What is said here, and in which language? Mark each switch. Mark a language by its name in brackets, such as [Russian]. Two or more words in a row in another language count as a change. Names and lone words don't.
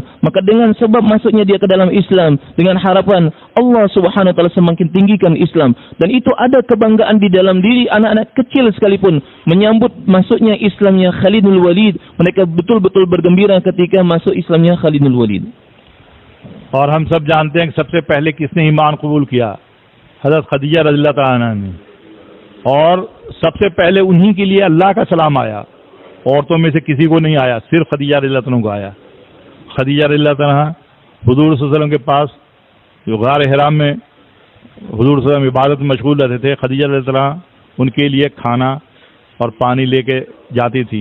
[Indonesian] Maka dengan sebab masuknya dia ke dalam Islam, dengan harapan [Arabic] الله سبحانه وتعالى [Indonesian] semakin tinggikan Islam, dan itu ada kebanggaan di dalam diri anak-anak kecil sekalipun menyambut masuknya Islamnya Khalid bin Walid. Mereka betul-betul bergembira ketika masuk Islamnya Khalid bin Walid. [Hindi] और हम सब जानते हैं कि सबसे पहले किसने ईमान कबूल किया? हज़रत खदीजा [Arabic] رضي الله تعالى عنها [Hindi] ने। और सबसे पहले उन्हीं के लिए अल्लाह का सलाम आया, औरतों में से किसी को नहीं आया, सिर्फ खदीजा [Arabic] رضي الله عنها [Hindi] को आया। खदीजा [Arabic] رضي الله عنها [Hindi] हुज़ूर [Arabic] صلى الله عليه وسلم [Hindi] के पास जो गार हिरा में हुज़ूर [Arabic] صلى الله عليه وسلم [Hindi] इबादत में मशगूल रहते थे, खदीजा [Arabic] رضي الله عنها [Hindi] उनके लिए खाना और पानी लेके जाती थी।